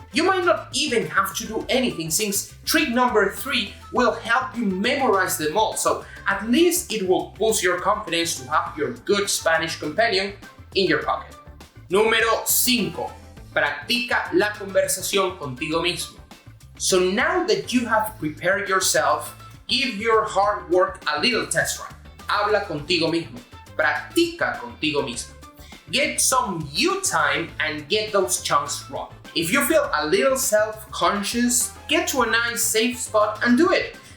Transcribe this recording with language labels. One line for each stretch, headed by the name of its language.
English: You might not even have to do anything, since trick number 3 will help you memorize them all, so at least it will boost your confidence to have your good Spanish companion in your pocket.
Spanish: Número 5. Practica la conversación contigo mismo.
English: So now that you have prepared yourself, give your hard work a little test run.
Spanish: Habla contigo mismo. Practica contigo mismo.
English: Get some you time and get those chunks wrong. If you feel a little self-conscious, get to a nice safe spot and do it.